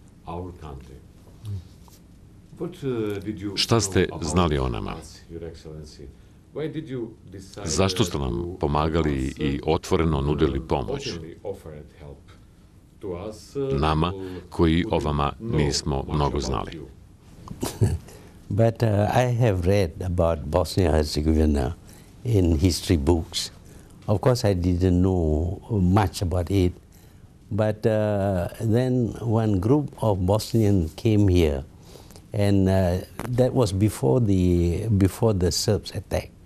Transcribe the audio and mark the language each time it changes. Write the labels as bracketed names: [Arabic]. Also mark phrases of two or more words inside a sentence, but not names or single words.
[Bosnian] Šta ste znali o nama? Zašto ste nam pomagali i otvoreno nudili pomoć? Nama koji o vama nismo mnogo znali. [English] But I have read about Bosnia-Herzegovina in history books. Of course, I didn't know much about it. But then one group of Bosnians came here, and that was before the Serbs attack.